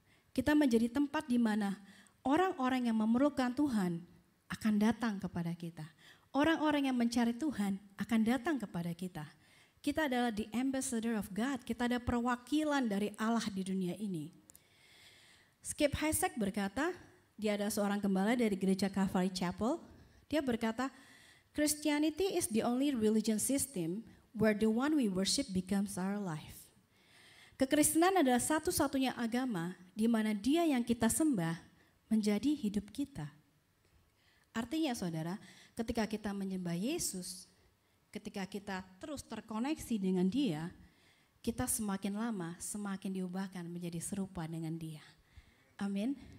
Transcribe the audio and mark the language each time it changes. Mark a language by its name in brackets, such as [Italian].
[Indonesian] Kita menjadi tempat di mana orang-orang yang memerlukan Tuhan akan datang kepada kita. Orang-orang yang mencari Tuhan akan datang kepada kita. Kita adalah [English] the ambassador of God. [Indonesian] Kita ada perwakilan dari Allah di dunia ini. Skip Heitzig berkata, dia adalah seorang gembala dari gereja Calvary Chapel. Dia berkata, [English] Christianity is the only religion system where the one we worship becomes our life. [Indonesian] Kekristenan adalah satu-satunya agama di mana Dia yang kita sembah menjadi hidup kita. Artinya saudara, ketika kita menyembah Yesus, ketika kita terus terkoneksi dengan Dia, kita semakin lama semakin diubahkan menjadi serupa dengan Dia. Amin.